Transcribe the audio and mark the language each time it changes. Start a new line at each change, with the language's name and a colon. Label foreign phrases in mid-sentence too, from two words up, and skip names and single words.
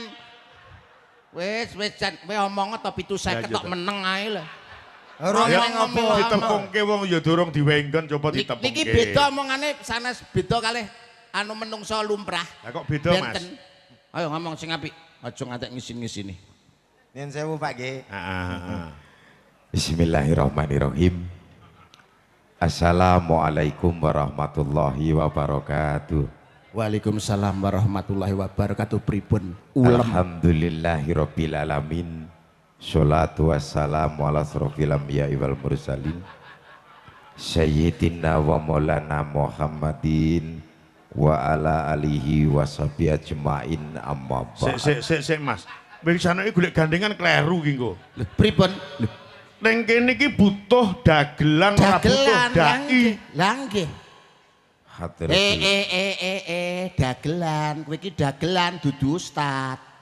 Javanese: Wis jan kowe omong to 750 tok meneng ae lho. Ora ngopo ditepungke wong ya durung diwenggon coba ditepungke. Niki beda omongane sanes beda kalih anu menungso lumrah. Lah kok beda Mas? Ayo ngomong sing apik, aja ngantek ngisin-ngisini. Yen sewu Pak nggih. Heeh.
Arabic: بسم الله الرحمن الرحيم. السلام عليكم ورحمة الله وبركاته. وعليكم السلام ورحمة الله وبركاته.
Javanese: Pripun
Arabic: الحمد لله رب العالمين. الصلاة والسلام على أشرف الأنبياء والمرسلين سيدنا ومولانا محمد وعلى آله وصحبه أجمعين أما بعد.
Javanese: Sik Mas. Wis sana iki golek gandengan kleru ki engko. Lho pripun? Ning kene iki butuh dagelan ora butuh dai. Lah nggih.
Indonesian: Hadir
Javanese: Dagelan, kowe iki dagelan dudu ustad.